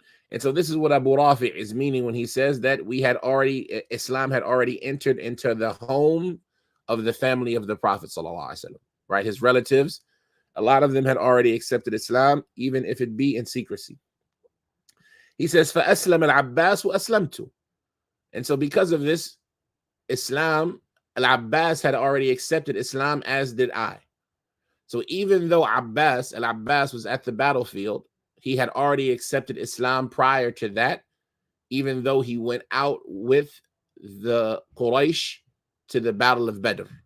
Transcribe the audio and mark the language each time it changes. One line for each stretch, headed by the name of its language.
English: And so this is what Abu Rafi' is meaning when he says that Islam had already entered into the home of the family of the Prophet, right? His relatives, a lot of them had already accepted Islam, even if it be in secrecy. He says,
Arabic: فَأَسْلَمَ الْعَبَّاسُ وَأَسْلَمْتُ.
English: And so because of this, Al-Abbas had already accepted Islam, as did I. So even though Al-Abbas was at the battlefield, he had already accepted Islam prior to that, even though he went out with the Quraysh to the Battle of Badr.